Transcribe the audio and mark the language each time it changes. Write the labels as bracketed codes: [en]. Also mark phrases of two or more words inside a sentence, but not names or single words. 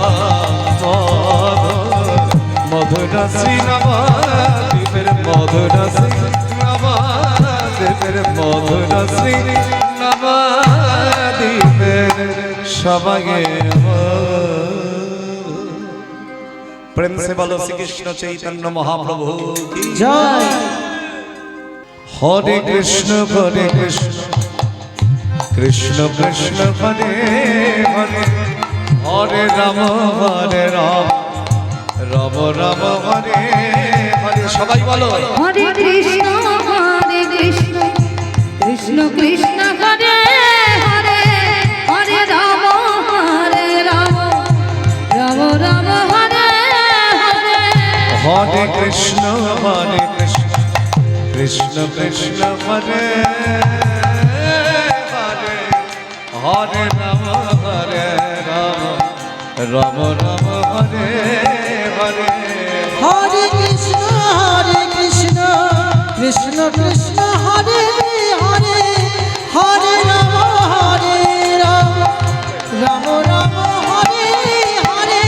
[bn] মধুর শ্রী নবদ্বীপের মধুর শ্রী নবদ্বীপের মধুর শ্রী নবদ্বীপের সবাই প্রেম [hi] से बोलो श्री कृष्ण चैतन्य महाप्रभु की [bn] জয়। [sa] हरे कृष्ण कृष्ण कृष्ण हरे हरे, हरे राम राम राम हरे हरे। [bn] সবাই বলো [sa] হরে কৃষ্ণ কৃষ্ণ কৃষ্ণ হরে হরে, হরে রাম রাম রাম হরে হরে। हरे कृष्ण कृष्ण कृष्ण हरे हरे, हरे राम রাম রাম হরে হরে হরে কৃষ্ণ কৃষ্ণ কৃষ্ণ হরে হরে হরে রাম রাম রাম হরে হরে